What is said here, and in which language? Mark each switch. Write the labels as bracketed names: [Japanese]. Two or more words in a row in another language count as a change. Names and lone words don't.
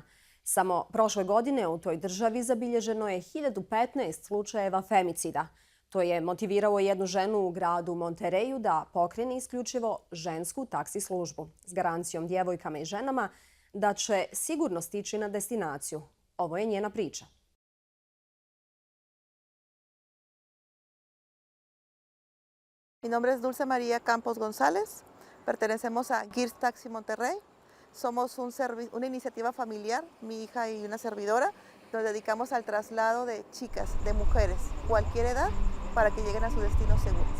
[Croatian] Samo prošle godine u toj državi zabilježeno je 1015 slučajeva femicida. To je motiviralo jednu ženu u gradu Monterreju da pokrene isključivo žensku taksi službu s garancijom djevojkama i ženama da će sigurno stići na destinaciju. Ovo je njena priča. [Spanish] Mi nombre es Dulce María Campos González. Pertenecemos a Gears Taxi Monterrey. Somos una iniciativa familiar, mi hija y una servidora. Nos dedicamos al traslado de chicas, de mujeres, cualquier edad, para que lleguen a su destino seguros.